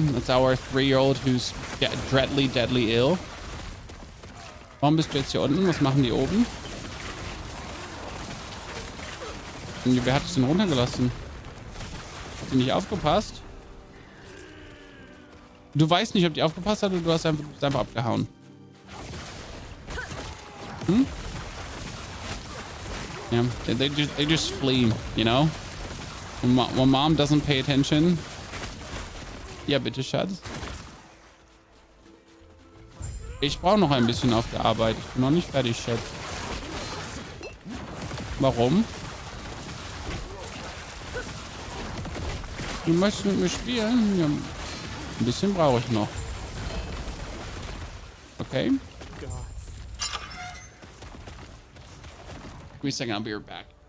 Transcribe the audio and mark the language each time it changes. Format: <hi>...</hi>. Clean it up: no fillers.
<en>That's our 3-year-old who's deadly ill.</en> <de>Warum bist du jetzt hier unten? Was machen die oben? Und wer hat es denn runtergelassen? Hat die nicht aufgepasst? Du weißt nicht, ob die aufgepasst hat oder du hast einfach abgehauen. Hm?</de> <en>Yeah, they just flee, you know? When mom doesn't pay attention.</en> <de>Ja, bitte, Schatz. Ich brauche noch ein bisschen auf der Arbeit. Ich bin noch nicht fertig, Schatz. Warum? Du möchtest mit mir spielen? Ja, ein bisschen brauche ich noch.</de> <en>Okay. Give me a second, I'll be right back.</en>